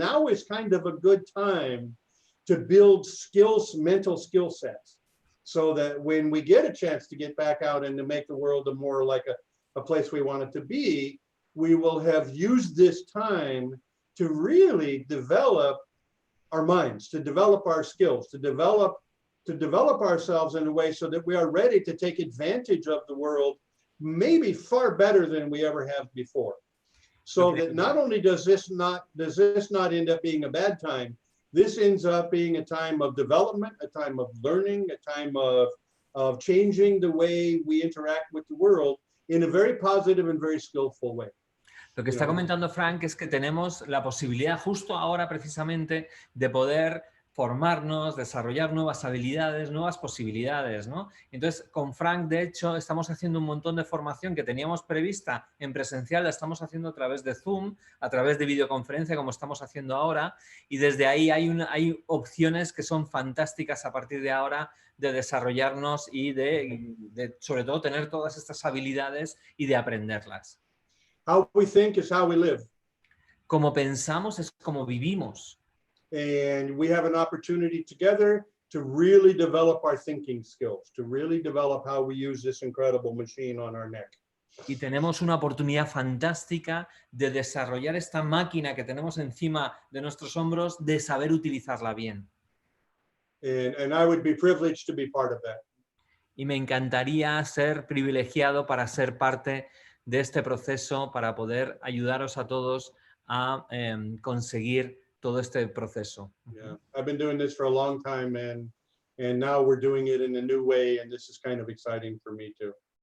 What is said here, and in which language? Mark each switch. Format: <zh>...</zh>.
<en>Now is kind of a good time to build skills, mental skill sets, so that when we get a chance to get back out and to make the world a more like a place we want it to be, we will have used this time to really develop our minds, to develop our skills, to develop ourselves in a way so that we are ready to take advantage of the world, maybe far better than we ever have before. So that not only does this not end up being a bad time, this ends up being a time of development, a time of learning, a time of changing the way we interact with the world in a very positive and very skillful way.</en> <es>Lo que está comentando Frank es que tenemos la posibilidad justo ahora precisamente de poder formarnos, desarrollar nuevas habilidades, nuevas posibilidades, ¿no? Entonces, con Frank, de hecho, estamos haciendo un montón de formación que teníamos prevista en presencial, la estamos haciendo a través de Zoom, a través de videoconferencia, como estamos haciendo ahora, y desde ahí hay opciones que son fantásticas a partir de ahora de desarrollarnos y de sobre todo, tener todas estas habilidades y de aprenderlas.</es> <en>How we think is how we live.</en> <es>Como pensamos es como vivimos.</es> <en>And we have an opportunity together to really develop our thinking skills, to really develop how we use this incredible machine on our neck.</en> <es>Y tenemos una oportunidad fantástica de desarrollar esta máquina que tenemos encima de nuestros hombros, de saber utilizarla bien.</es> <en>And I would be privileged to be part of that.</en> <es>Y me encantaría ser privilegiado para ser parte de este proceso, para poder ayudaros a todos a conseguir todo este proceso.</es> <en>Yeah, I've been doing this for a long time, and now we're doing it in a new way, and this is kind of exciting for me too.</en>